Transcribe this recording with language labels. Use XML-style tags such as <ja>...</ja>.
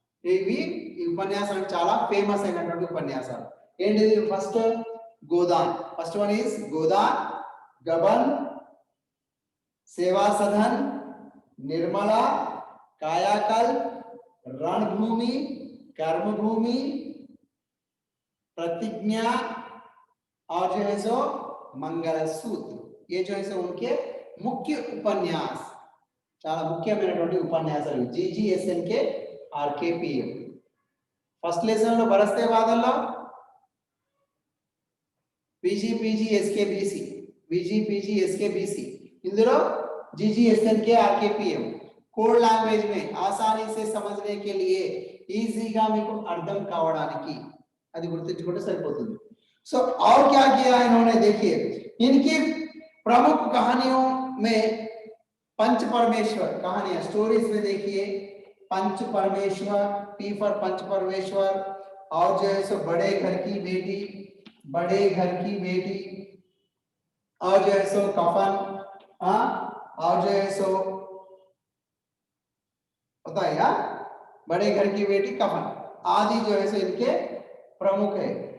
<hi>ये भी</hi> <te>उपन्यास చాలా ఫేమస్ అయినటువంటి ఉపన్యాసాలు. ఏంటిది? First Godan.</te> <en>first one is</en> <hi>गोदान, गबन, सेवा सदन, निर्मला, कायाकल्प, रणभूमि, कर्मभूमि, प्रतिज्ञा और जो है सो मंगलसूत्र. ये जो है सो उनके मुख्य उपन्यास,</hi> <te>చాలా ముఖ్యమైనటువంటి ఉపన్యాసాలు</te> <hi>GGSN के RKPM.</hi> <te>ఫస్ట్ లెసన్ లో బరస్తే వాదల్లో PG SKBC, VG SKBC. ఇందులో GGSN के RKPM కోడ్ లాంగ్వేజ్ में ఆసానీ</te> <hi>से समझने के लिए</hi> <te>ఈజీగా మీకు అర్థం కావడానికి అది గుర్తుంచుకుంటే సరిపోతుంది.</te> <hi>सो और क्या किया इन्होंने? देखिए इनकी प्रमुख कहानियों में पंच परमेश्वर कहानियां, स्टोरीज में देखिए पंच परमेश्वर, P फॉर पंच परमेश्वर और जो है सो बड़े घर की बेटी, बड़े घर की बेटी और जो है सो कफन, और जो है सो होता है यार बड़े घर की बेटी, कफन आदि जो है सो इनके प्रमुख है.</hi>